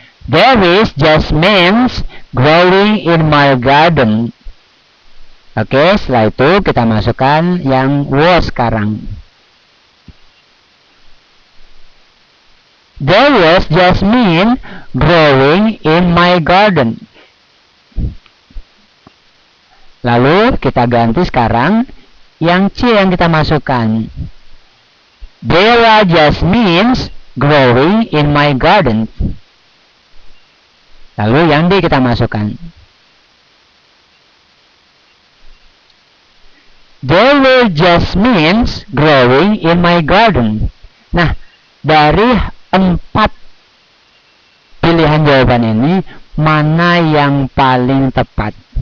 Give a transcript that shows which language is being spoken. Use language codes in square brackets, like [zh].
[en] There is jasmine growing in my garden. [id] Oke, setelah itu kita masukkan yang was sekarang. [en] There was jasmine growing in my garden. [id] Lalu kita ganti sekarang yang C yang kita masukkan. [en] There are jasmines growing in my garden. [id] Lalu yang D kita masukkan. [en] There were jasmines growing in my garden. [id] Nah, dari 4 pilihan jawaban ini, mana yang paling tepat?